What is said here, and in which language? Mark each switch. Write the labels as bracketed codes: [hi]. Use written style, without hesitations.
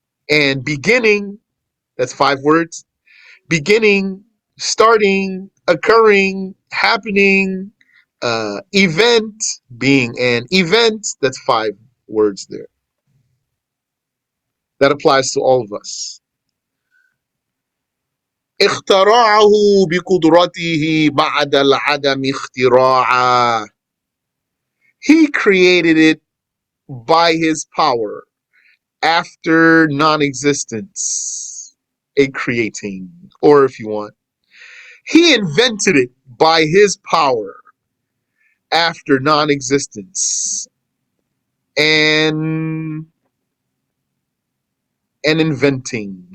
[en] And beginning, that's 5 words. Beginning, starting, occurring, happening, event, being an event, that's 5 words there. That applies to all of us. [ar] اخترعه بقدرته بعد العدم اختراعا. [en] He created it by his power after non-existence, a creating, or if you want, he invented it by his power after non-existence, and inventing.